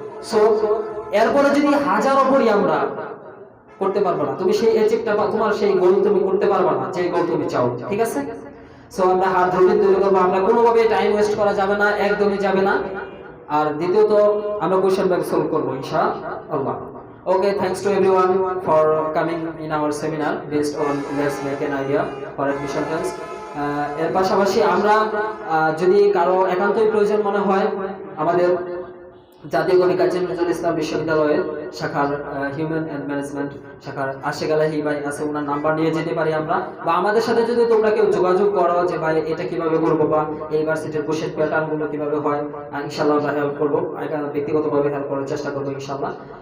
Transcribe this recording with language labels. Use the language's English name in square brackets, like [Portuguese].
[Bangla] So এরপরে যদি হাজারো পড়ি আমরা করতে পারবো না, তুমি সেই এচিভটা বা তোমার সেই গোল তুমি করতে পারবে না যে গোল তুমি চাও, ঠিক আছে। সো আমরা হার্ড রুটিন তৈরি করবো, আমরা কোনোভাবে টাইম ওয়েস্ট করা যাবে না, একদমই যাবে না। আর দ্বিতীয়ত আমরা কোশ্চেন ব্যাংক সলভ করবো ইনশাআল্লাহ। [English] Okay, thanks to everyone for coming in our seminar based on let's make an idea for admission test. [Bangla] এর পাশাপাশি আমরা যদি কারো একান্তই প্রয়োজন মনে হয় আমাদের জাতীয় কবি কাজী নজরুল ইসলাম বিশ্ববিদ্যালয়ের শাখার হিউম্যান অ্যান্ড ম্যানেজমেন্ট শাখার আশিক আলাহি ভাই আছে, ওনার নাম্বার নিয়ে যেতে পারি আমরা, বা আমাদের সাথে যদি তোমরা কেউ যোগাযোগ করো যে ভাই এটা কিভাবে করবো বা এই ইউনিভার্সিটির কোশ্চেন প্যাটার্ন গুলো কিভাবে হয়, ইনশাআল্লাহ আমরা হেল্প করবো, ব্যক্তিগতভাবে হেল্প করার চেষ্টা করবো ইনশাআল্লাহ।